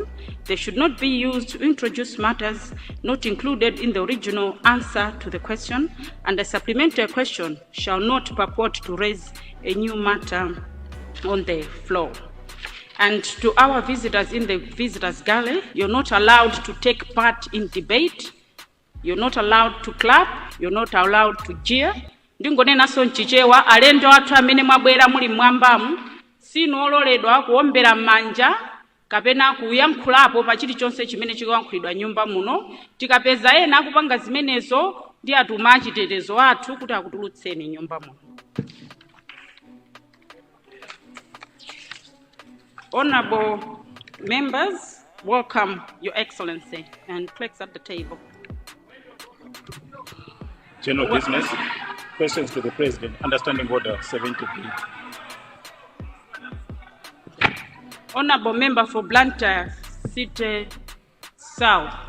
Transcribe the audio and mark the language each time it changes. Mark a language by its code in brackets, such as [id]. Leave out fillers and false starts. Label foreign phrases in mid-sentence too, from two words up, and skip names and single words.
[en] They should not be used to introduce matters not included in the original answer to the question, and the supplementary question shall not purport to raise a new matter on the floor. And to our visitors in the visitors gallery, you're not allowed to take part in debate, you're not allowed to clap, you're not allowed to jeer. [ny] Ndingone naso nchichewa alendo watu amene mwabwera muli mwambamu sinololedwa kuombera manja kapena kuyankhulapo pa chilichonse chimene chikuyankhulidwa nyumba muno. Tikapeza ena akupanga zimenezo ndi atuma achitetezo athu kuti akutulutseni nyumba muno. [en] Honorable members, welcome Your Excellency, and clerks at the table. General business, questions to the President, understanding order 70(b). Honorable member for Blantyre City South.